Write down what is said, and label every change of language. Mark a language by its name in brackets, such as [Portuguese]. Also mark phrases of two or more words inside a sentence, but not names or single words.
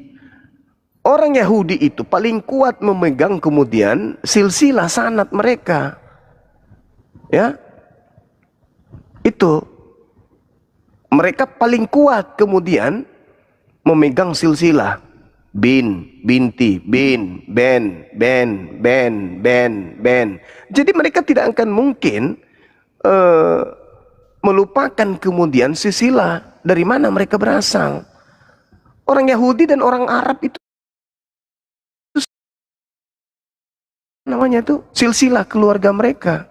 [Indonesian] Orang Yahudi itu paling kuat memegang kemudian silsilah sanad mereka. Ya. Itu. Mereka paling kuat kemudian memegang silsilah. [Arabic] Bin, binti, bin, ben, ben, ben, ben, ben. [Indonesian] Jadi mereka tidak akan mungkin melupakan kemudian silsilah dari mana mereka berasal. Orang Yahudi dan orang Arab itu namanya tuh silsilah keluarga mereka.